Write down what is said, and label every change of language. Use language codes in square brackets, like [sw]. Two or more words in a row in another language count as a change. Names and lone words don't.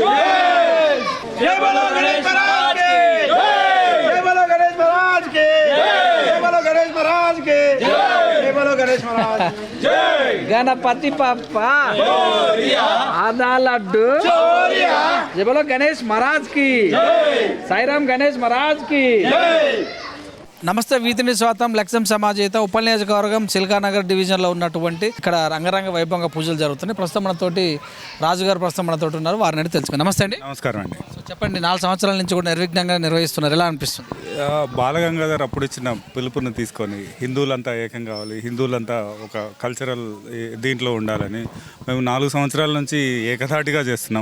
[hi] जय बोलो गणेश महाराज की जय बोलो गणेश महाराज की जय बोलो गणेश महाराज की जय बोलो गणेश महाराज जय गणपति पप्पा आधा लड्डू जय बोलो गणेश महाराज की साई राम गणेश महाराज की. [te] నమస్తే వీతిని స్వాతం లక్ష్యం సమాజేత ఉపల్ నియోజకవర్గం సిల్కానగర్ డివిజన్లో ఉన్నటువంటి ఇక్కడ రంగరంగ వైభవంగా పూజలు జరుగుతున్నాయి. ప్రస్తుతం మనతోటి రాజుగారు ప్రస్తుతం మనతోటి ఉన్నారు, వారిని అడిగి తెలుసుకుని. నమస్తే అండి. నమస్కారం అండి. చెప్పండి, 4 సంవత్సరాల నుంచి కూడా నిర్విఘ్నంగా నిర్వహిస్తున్నారు, ఎలా అనిపిస్తుంది? బాలగంగాధర్ అప్పుడు ఇచ్చిన పిలుపుని తీసుకొని హిందువులంతా ఏకం కావాలి, హిందువులంతా ఒక కల్చరల్ దీంట్లో ఉండాలని మేము 4 సంవత్సరాల నుంచి ఏకధాటిగా చేస్తున్నాం.